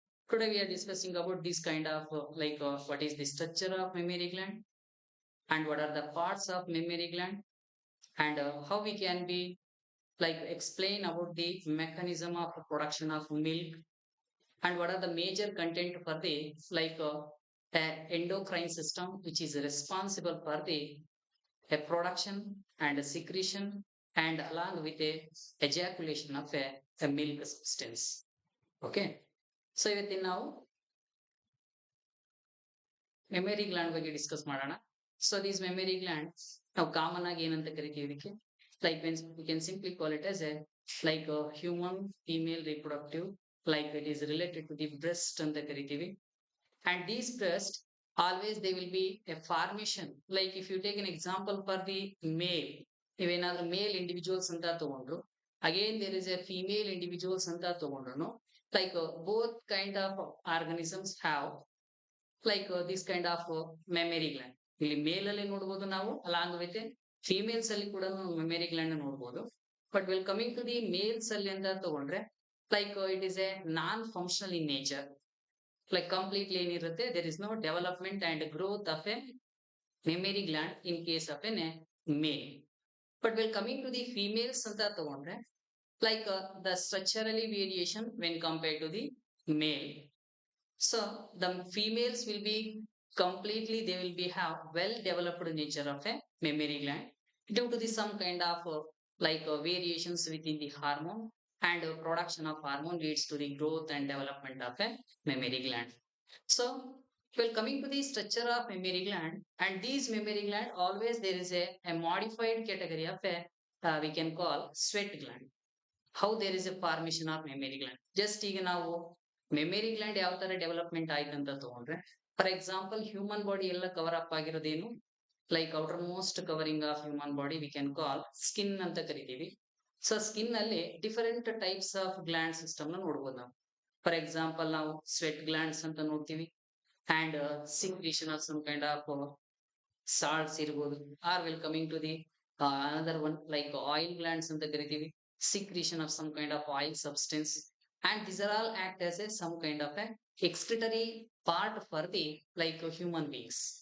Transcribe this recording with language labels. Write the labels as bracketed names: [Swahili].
[English] Today we are discussing about this kind of what is the structure of mammary gland and what are the parts of mammary gland and how we can be explain about the mechanism of production of milk and what are the major content for the endocrine system which is responsible for the a production and a secretion and along with a ejaculation of a milk substance. [Kannada] Okay, so ಇವತ್ತಿನ ನಾವು memory gland ಬಗ್ಗೆ discuss ಮಾಡೋಣ. [English] so these memory gland [Kannada] ನಾವು common ಆಗಿ ಏನಂತ ಕರಿತೀವಿ ಇದಕ್ಕೆ [English] we can simply call it as a human female reproductive, like it is related to the breast [Kannada] ಅಂತ ಕರಿತೀವಿ. [English] And these breast always they will be a formation. Like if you take an example for the male, [Kannada] ನೀವೇನಾದ್ರೂ ಮೇಲ್ individuals ಅಂತ ತಗೊಂಡ್ರು, [English] again there is a female individuals [Kannada] ಅಂತ ತಗೊಂಡ್ರು, [English] both kind of organisms have this kind of mammary gland. [Kannada] ಇಲ್ಲಿ ಮೇಲ್ ಅಲ್ಲಿ ನೋಡಬಹುದು ನಾವು, along with females ಅಲ್ಲಿ ಕೂಡ ಮೆಮರಿ ಗ್ಲ್ಯಾಂಡ್ ನೋಡಬಹುದು. [English] but will coming to the males [Kannada] ಅಲ್ಲಿ ಅಂತ ತಗೊಂಡ್ರೆ [English] It is a non functional in nature. Completely [Kannada] ಏನಿರುತ್ತೆ, [English] there is no development and growth of a mammary gland in case of a male. But when coming to the females [Kannada] anta tagondre, [English] the structurally variation when compared to the male. So the females will be completely, they will be have well developed nature of a mammary gland due to the some kind of variations within the hormone, and production of hormone leads to the growth and development of a mammary gland. So well, coming to the structure of mammary gland, and these mammary gland always there is a modified category of a we can call sweat gland. How there is a formation of mammary gland? [Kannada] Just ಈಗ ನಾವು memory gland ಯಾವ ತರ development ಆಯ್ತು ಅಂತ ತಗೊಂಡ್ರೆ, for example human body ಎಲ್ಲ cover up ಆಗಿರೋದೇನು, [English] outer most covering of human body we can call skin [Kannada] ಅಂತ ಕರಿತೀವಿ. ಸೊ ಸ್ಕಿನ್ ಅಲ್ಲಿ different types of gland system ನ ನೋಡ್ಬೋದು ನಾವು. [English] for example [Kannada] ನಾವು ಸ್ವೆಟ್ ಗ್ಲ್ಯಾಂಡ್ಸ್ ಅಂತ ನೋಡ್ತೀವಿ, [English] and secretion of some kind of salts [Kannada] ಇರ್ಬೋದು, [English] or will coming to the another one oil glands [Kannada] ಅಂತ ಕರಿತೀವಿ, [English] secretion of some kind of oil substance, and these are all act as a some kind of a excretory part for the human beings.